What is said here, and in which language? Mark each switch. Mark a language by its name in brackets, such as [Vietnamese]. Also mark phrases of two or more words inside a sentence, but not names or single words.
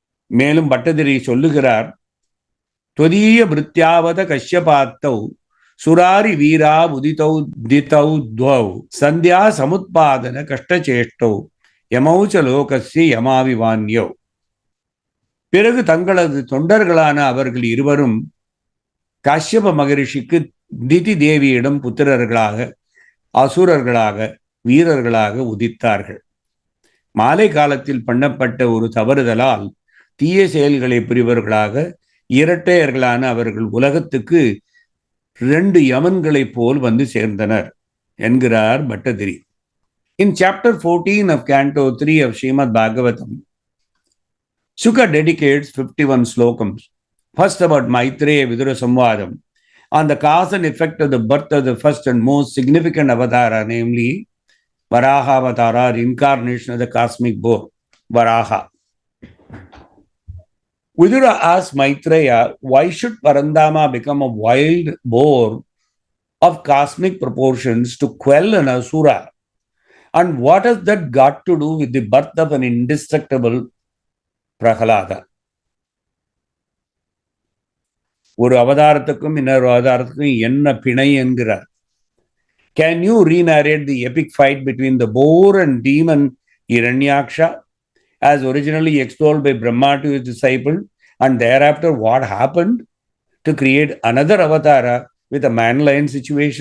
[Tamil] மேலும் பட்டதிரி சொல்லுகிறார், [Sanskrit] त्वदीय भृत्यावत कश्यपात्तौ सुरारि वीरा उदितौ दितौ द्वौ संध्या समुत्पादन कष्टचेष्टौ यमौ च लोकस्य यमाविवान्यौ. [Tamil] பிறகு தங்களது தொண்டர்களான அவர்கள் இருவரும் காஷ்யப மகரிஷிக்கு திதி தேவியிடம் புத்திரர்களாக, அசுரர்களாக, வீரர்களாக உதித்தார்கள். மாலை காலத்தில் பண்ணப்பட்ட ஒரு தவறுதலால் தீய செயல்களை புரிவர்களாக இரட்டையர்களான அவர்கள் உலகத்துக்கு 2 யமன்களைப் போல் வந்து சேர்ந்தனர் என்கிறார் பட்டதிரி. [English] In chapter 14 of Canto 3 of Srimad Bhagavatam, Shuka dedicates 51 slokams. First about Maitreya Vidura Samvadam on the cause and effect of the birth of the first and most significant avatara, namely Varãhãvatãram, reincarnation of the cosmic boar, Varaha. Vidura asks Maitreya, why should Parandama become a wild boar of cosmic proportions to quell an asura? And what has that got to do with the birth of an indestructible Prahalada? [Tamil] ஒரு அவதாரத்துக்கும் இன்னொரு அவதாரத்துக்கும் என்ன பிணை என்கிறார். [English] Can you re-narrate the epic fight between the boar and demon Hiranyaksha, as originally extolled by Brahma to his disciple, and thereafter what happened to create another avatara with a man-lion situation?